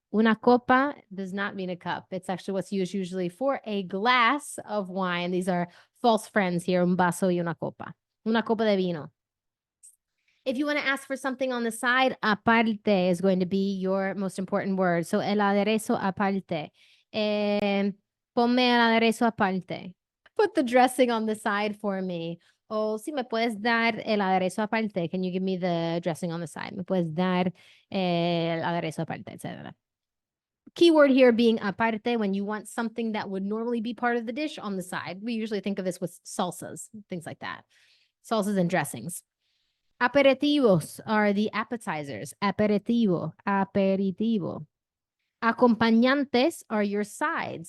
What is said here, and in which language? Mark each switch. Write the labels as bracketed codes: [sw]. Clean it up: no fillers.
[en] Una copa does not mean a cup. It's actually what's used usually for a glass of wine. These are false friends here. [es] Un vaso y una copa. Una copa de vino. [en] If you want to ask for something on the side, aparte is going to be your most important word. [es] So el aderezo aparte. Ponme el aderezo aparte. [en] Put the dressing on the side for me. [es] O si me puedes dar el aderezo aparte. [en] Can you give me the dressing on the side? [es] Me puedes dar el aderezo aparte, etc. [en] Keyword here being aparte, when you want something that would normally be part of the dish on the side. We usually think of this with salsas, things like that. Salsas and dressings. Aperitivos are the appetizers. Aperitivo, aperitivo. Acompañantes are your sides.